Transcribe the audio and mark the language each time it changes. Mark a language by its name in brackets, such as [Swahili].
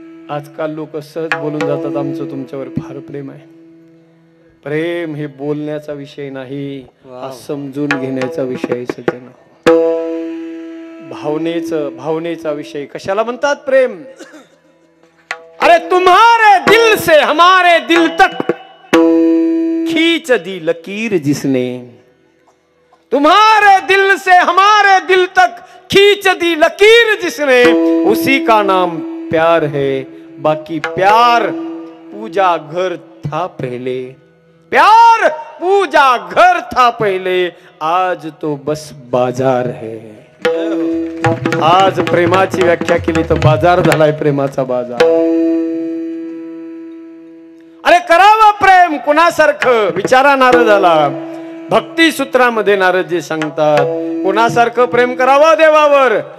[Marathi] आजकाल लोक सहज बोलून जातात आमचं तुमच्यावर फार प्रेम आहे. प्रेम हे बोलण्याचा विषय नाही, हा समजून घेण्याचा विषय सज्जन. भावनेचा विषय कशाला म्हणतात प्रेम? [Hindi] अरे तुम्हारे दिल से हमारे दिल तक खींच दी लकीर जिसने, तुम्हारे दिल से हमारे दिल तक खींच दी लकीर जिसने, उसी का नाम प्यार है। बाकी प्यार पूजा घर था पहले, प्यार पूजा घर था पहले, आज तो बस बाजार है। [Marathi] आज प्रेमाची व्याख्या केली तर बाजार झालाय, प्रेमाचा बाजार। अरे करावं प्रेम कुणासारखं विचारा नारदाला। भक्ती सूत्रामध्ये नारदजी सांगतात कुणासारखं प्रेम करावं देवावर?